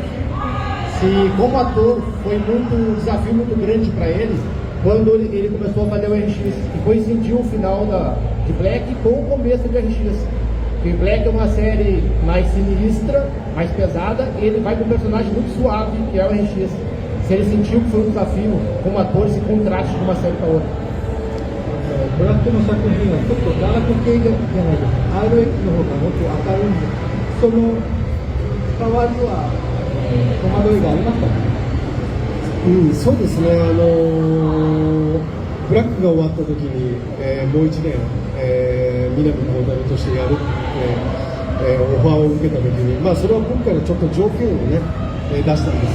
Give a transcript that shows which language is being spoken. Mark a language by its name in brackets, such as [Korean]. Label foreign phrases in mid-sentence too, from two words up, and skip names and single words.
[Portuguese] Se como ator foi um desafio muito grande para ele quando ele começou a fazer o RX, e coincidiu o final de Black com o começo de RX. que Black é uma série mais sinistra, mais pesada, e ele vai com um personagem muito suave, que é o RX. Se ele sentiu que foi um desafio como ator, esse contraste de uma série para outra. [Japanese] ブラックの作品はちょっとダーク系じゃないですか。RX の方がもっと明るいんで、その代わりは戸惑いがありましたか？そうですね、ブラックが終わった時に、もう1年、南光太郎としてやるって、オファーを受けた時に、それは今回のちょっと条件をね、出したんです。